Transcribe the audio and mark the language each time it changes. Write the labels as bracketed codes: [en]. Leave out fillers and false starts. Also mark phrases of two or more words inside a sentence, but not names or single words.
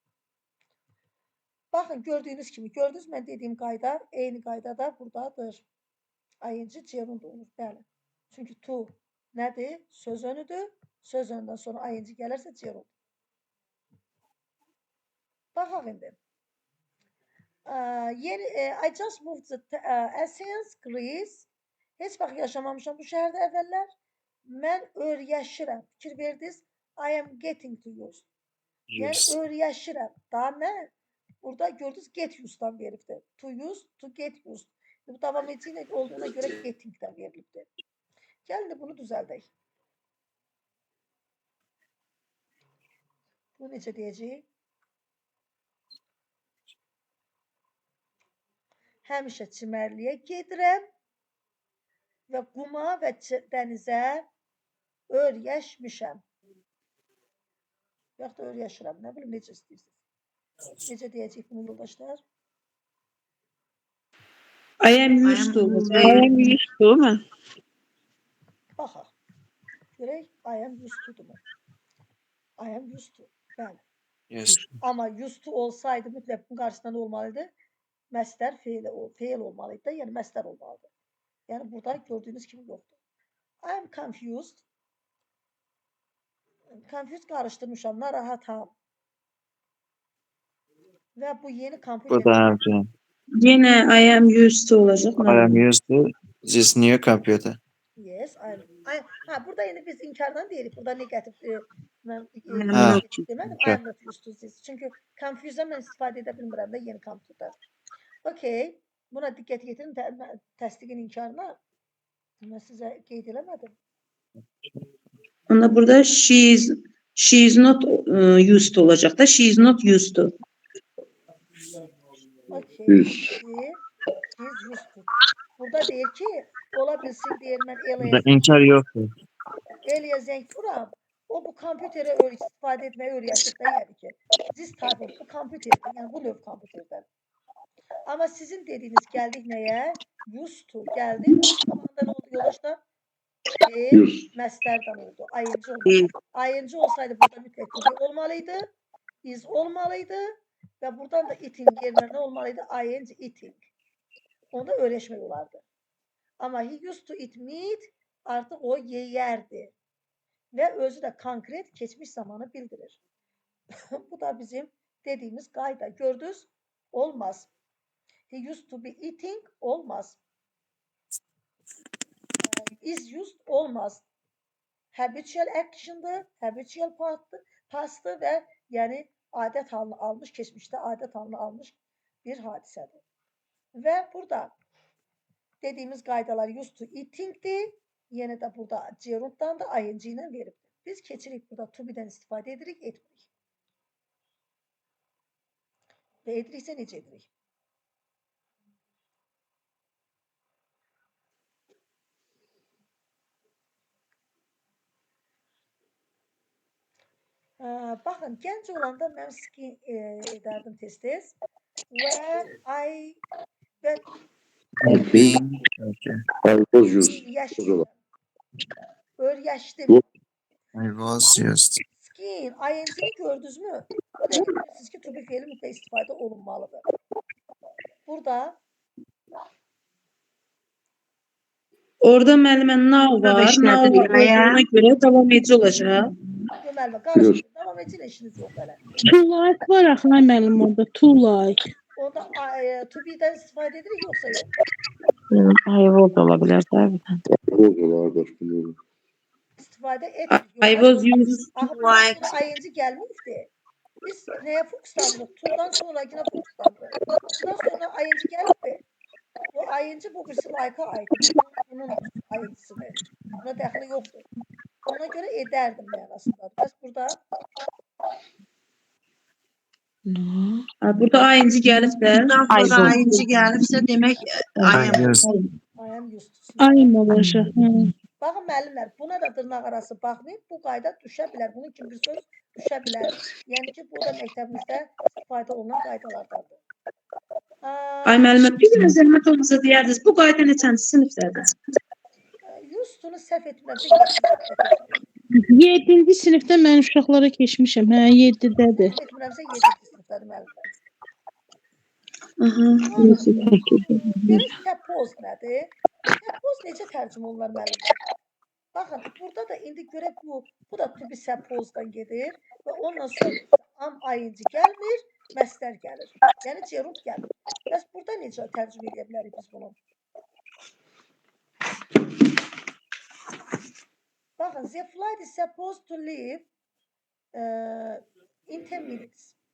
[az] Baxın, gördüyünüz kimi, gördünüz mən dediyim qayda, eyni qayda da buradadır. ing gerund olur, bəli. Çünki to nədir? Söz önüdür. Söz önündən sonra ing gəlirsə gerund. Baxaq indi. [en] I just moved to Athens, Greece. [az] Heç vaxt yaşamamışam bu şəhərdə əvvəllər. Mən öyrəşirəm. Fikir verdiniz? [en] I am getting to use. [az] Yəni öyrəşirəm. Daha mən burada gördünüz [en] get use'dan [az] veribdir. [en] To use, to get used. [az] Bu davam edici olduğuna görə gettingdən verilibdir. Gəlin də bunu düzəldək. Bu necə deyəcəyik? Həmişə çimərliyə gedirəm və quma və dənizə öyrəşmişəm. Yaxud da öyrəşirəm. Nə bilim, necə istəyirsiniz? Necə deyəcəyik bunu yoldaşlar? [en] I am used to olacaq. I am used to mu? [az] Baxaq. Görək, [en] I am used to mu? I am used to. [az] Bəli. [en] Yes. [az] Amma [en] used to [az] olsaydı mütləq bunun qarşısında nə olmalıydı? Məstər feil olmalıydı da, yəni məstər olmalıdır. Yəni burada gördüyünüz kimi yoxdur. [en] I am confused. Confused [az] qarışdırmışam, narahatam. Və bu yeni Bu kompüter. da həmçinin. [en] Yenə I am used to olacaq. I am used to this new computer. Yes, [az] burada indi biz inkardan deyirik. Burada negatif mən Ha. demədim. [en] I am not used to this. [az] Çünki confuse'dan mən istifadə edə bilmirəm də yeni kompüter. [en] Okay. [az] Buna diqqət yetirin təsdiqin inkarına. Mən sizə qeyd eləmədim. Onda burada [en] she is not used to [az] olacaq da. [en] She is not used to. Okay. She's used to. [az] Burada deyir ki, ola bilsin deyir mən Burada inkar yoxdur. Eliyə zəng vuram. O bu kompüterə istifadə etməyi öyrəşib də yəni ki. [en] This type of [az] bu kompüterdən, yəni bu növ kompüterdən. Amma sizin dediyiniz gəldik nəyə? [en] Used to gəldi. [az] Zamanında nə oldu yoldaşlar? Məstərdən oldu. Ayıncı olmalı. Ayıncı olsaydı burada mütləq to be olmalıydı. Is olmalıydı. Və buradan da eating yerinə nə olmalıydı? [en] ING eating. [az] Onda öyrəşmək olardı. Amma [en] he used to eat meat [az] artıq o yeyərdi. Və özü də konkret keçmiş zamanı bildirir. Bu da bizim dediyimiz qayda. Gördünüz? Olmaz. [en] He used to be eating olmaz. Is used olmaz. [az] Habitual action'dır, habitual past'dır və yəni adət halını almış, keçmişdə adət halını almış bir hadisədir. Və burada dediyimiz qaydalar [en] used to eating'dir. [az] Yenə də burada gerunddan da ing ilə veribdir. Biz keçirik burada [en] to be'dən [az] istifadə edirik, etmirik. Və ediriksə necə edirik? Baxın, gənc olanda mən skin edərdim tez-tez. [en] When I öyrəşdim. I was used. Skin, [az] ing-ni gördünüz mü? Bu da bilirsiniz ki, to be feili mütləq istifadə olunmalıdır. Burada Orada müəllimə now var. Now olduğuna görə davam edici olacaq. deməli, qarışdırın. Davam edin, işiniz yox belə. [en] To like [az] var axı müəllim orada. [en] To like. [az] Onda [en] to be'dən [az] istifadə edirik, yoxsa yox? [en] I was [az] ola bilər də. İstifadə etmirik. [en] I was used to like. [az] ing gəlməyibdi. Biz nəyə fokuslandırıq? To'dan sonrakına fokuslandırıq. To'dan sonra ing gəlibdi. Bu ing bu birisi like-a aiddir. Bunun ing-sini. Buna dəxli yoxdur. Ona görə edərdim mənasındadır. Bəs burada Burada ing gəlib də. Burada ing gəlibsə demək [en] I am used to. I am olacaq. [az] Baxın müəllimlər, buna da dırnaq arası baxmayın. Bu qayda düşə bilər. Bunun kimi bir söz düşə bilər. Yəni ki, bu da məktəbimizdə istifadə olunan qaydalardandır. Ay müəllimə, bir dənə zəhmət olmasa deyərdiniz, bu qayda neçənci sinifdədir? [en] Used to-nu [az] səhv etmirəmsə 7-ci sinifdə mən uşaqlara keçmişəm. Hə, 7-dədir. səhv etmirəmsə 7-ci sinifdədir müəllimlər. Görək suppose nədir? Suppose necə tərcümə olunur müəllimlər? Baxın, burada da indi görək bu da [en] to be suppose-dan [az] gedir və onunla sonra am ing gəlmir, məstər gəlir. Yəni gerund gəlir. Bəs burada necə tərcümə edə bilərik biz bunu? Baxın, [en] the flight is supposed to leave in 10 minutes.